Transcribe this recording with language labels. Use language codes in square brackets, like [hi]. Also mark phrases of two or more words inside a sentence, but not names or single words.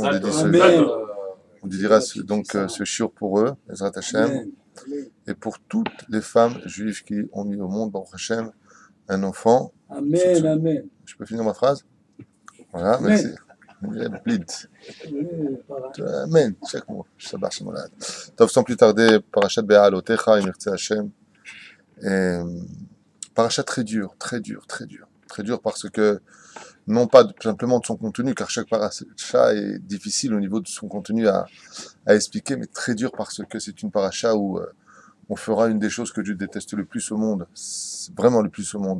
[fr] On dédiera donc ce shiur pour eux, [he] בעזרת השם. [fr] Et pour toutes les femmes juives qui ont mis au monde, [he] ברוך השם, [fr] un enfant. Amen, amen. Je peux finir ma phrase? Voilà, merci. Amen. Chaque mot. [he] שבת שלום. [fr] Tov, sans plus tarder, [he] פרשת בהעלותך, אם ירצה השם. [fr] Parashat très dur, très dur, très dur. Très dur parce que, non pas simplement de son contenu, car chaque parasha est difficile au niveau de son contenu à expliquer, mais très dur parce que c'est une parasha où on fera une des choses que Dieu déteste le plus au monde, vraiment le plus au monde.